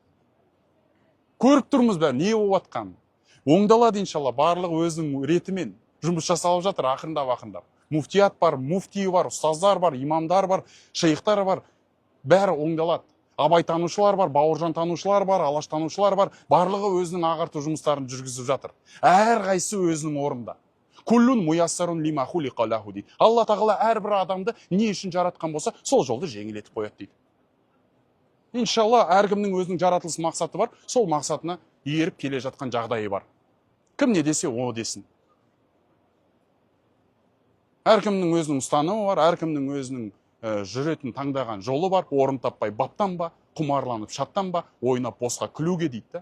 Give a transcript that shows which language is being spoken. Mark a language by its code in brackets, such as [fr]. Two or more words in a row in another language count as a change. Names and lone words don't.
[kk] Көріп тұрмыз бәрі не болып жатқанын. Оңдалады иншалла, барлығы өзінің ретімен жұмыс жасалып жатыр ақырындап. Муфтият бар, муфтиі бар, ұстаздар бар, имамдар бар, шейхтар бар. Бәрі оңдалады. Абай танушылар бар, Бауыржан танушылар бар, Алаш танушылар бар. Барлығы өзінің ағарту жұмыстарын жүргізіп жатыр. Әрқайсысы өзінің орнында. [ar] كل ميسر لما خلق له дейді. [kk] Алла тағала әрбір адамды не үшін жаратқан болса, сол жолды жеңілетіп қояды дейді. Иншалла, әркімнің өзінің жаратылыс мақсаты бар, сол мақсатына еріп келе жатқан жағдайы бар. Кім не десе, о десін. Әркімнің өзінің ұстанымы бар, әркімнің өзінің жүретін таңдаған жолы бар, орын таппай баптанба, құмарланып шаттанба, ойнап босқа күлуге дейді.